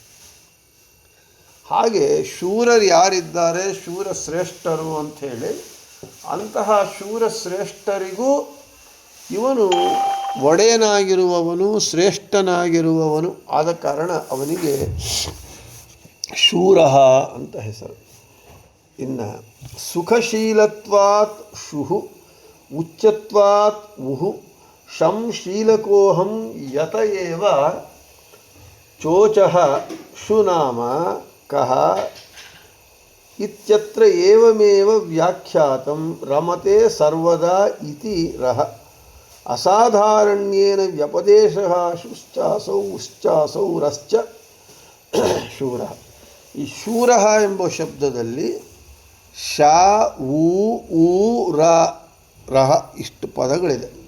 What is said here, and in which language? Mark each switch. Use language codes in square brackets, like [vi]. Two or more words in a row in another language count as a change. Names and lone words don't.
[kn] ಹಾಗೆ ಶೂರರು ಯಾರಿದ್ದಾರೆ, ಶೂರ ಶ್ರೇಷ್ಠರು ಅಂಥೇಳಿ, ಅಂತಹ ಶೂರ ಶ್ರೇಷ್ಠರಿಗೂ ಇವನು ಒಡೆಯನಾಗಿರುವವನು, ಶ್ರೇಷ್ಠನಾಗಿರುವವನು. ಆದ ಕಾರಣ ಅವನಿಗೆ ಶೂರ ಅಂತ ಹೆಸರು. [sa] ಇನ್ನು ಸುಖಶೀಲತ್ವಾತ್ ಶುಹು ಉಚ್ಚತ್ವಾತ್ ಉಹು ಶಂಶೀಲಕೋಹಂ ಯತ ಏವ ಚೋಚಃ ಶುನಾಮ ಕಹ ಇತ್ಯತ್ರ ಏವಮೇವ ವ್ಯಾಖ್ಯಾತಂ ರಮತೆ ಸರ್ವದಾ ಇತಿ ರಹ ಅಸಾಧಾರಣ್ಯೇನ ವ್ಯಪದೇಶಃ ಶುಶ್ಚಾಸೌ ಉಶ್ಚಾಸೌ ರಶ್ಚ ಶೂರ. [kn] ಈ ಶೂರ ಎಂಬ ಶಬ್ದದಲ್ಲಿ ಶ ಊ ರ ರಹ ಇಷ್ಟು ಪದಗಳಿದೆ.